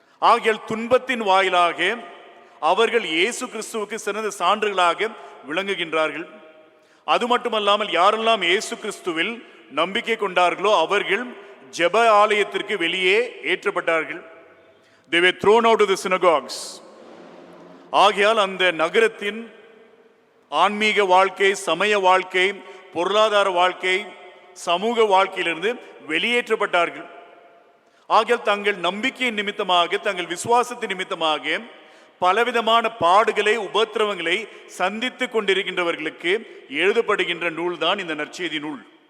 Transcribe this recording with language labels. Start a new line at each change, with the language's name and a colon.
Tamil: ஆகியால் துன்பத்தின் வாயிலாக அவர்கள் இயேசு கிறிஸ்துவுக்கு சிறந்த சான்றுகளாக விளங்குகின்றார்கள். அது மட்டுமல்லாமல் யாரெல்லாம் இயேசு கிறிஸ்துவில் நம்பிக்கை கொண்டார்களோ அவர்கள் ஜெப ஆலயத்திற்கு வெளியே ஏற்றப்பட்டார்கள்.
English: They were thrown out of the synagogues.
Tamil: ஆகையால் அந்த நகரத்தின் ஆன்மீக வாழ்க்கை, சமய வாழ்க்கை, பொருளாதார வாழ்க்கை, சமூக வாழ்க்கையிலிருந்து வெளியேற்றப்பட்டார்கள். ஆகியால் தங்கள் நம்பிக்கையின் நிமித்தமாக, தங்கள் விசுவாசத்தின் நிமித்தமாக பலவிதமான பாடுகளை, உபத்திரவங்களை சந்தித்துக் கொண்டிருக்கின்றவர்களுக்கு எழுதப்படுகின்ற நூல் தான் இந்த நற்செய்தி நூல்.